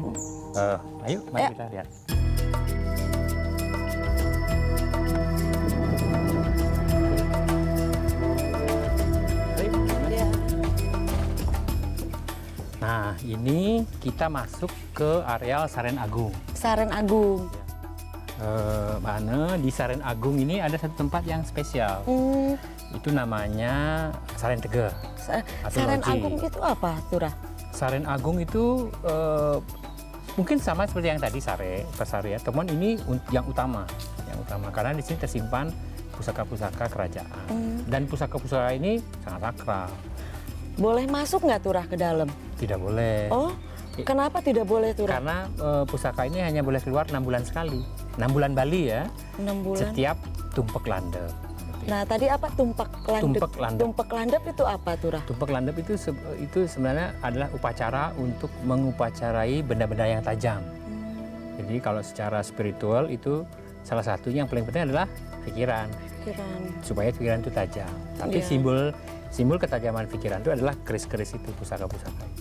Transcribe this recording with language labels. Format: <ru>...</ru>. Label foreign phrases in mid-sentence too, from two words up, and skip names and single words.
<id>Ayo, mari Ya. kita lihat. Iya. Nah, ini kita masuk ke areal Saren Agung. Saren Agung. Mbak Ana, di Saren Agung ini ada satu tempat yang spesial. Itu namanya Saren Tege. Atau Saren loji. Agung itu apa Turah? Saren Agung itu mungkin sama seperti yang tadi Persare ya, teman ini yang utama karena di sini tersimpan pusaka-pusaka kerajaan dan pusaka-pusaka ini sangat sakral. Boleh masuk nggak Turah ke dalam? Tidak boleh. Oh, Kenapa tidak boleh Turah? Karena pusaka ini hanya boleh keluar 6 bulan sekali. 6 bulan Bali ya, 6 bulan. setiap tumpek landep. Nah tadi apa tumpak landep? Tumpek landep. Tumpek landep itu apa Turah? Tumpek landep itu sebenarnya adalah upacara untuk mengupacarai benda-benda yang tajam. Jadi kalau secara spiritual itu salah satunya yang paling penting adalah pikiran, supaya pikiran itu tajam. Tapi Iya. simbol ketajaman pikiran itu adalah keris-keris itu, pusaka-pusaka itu.</id>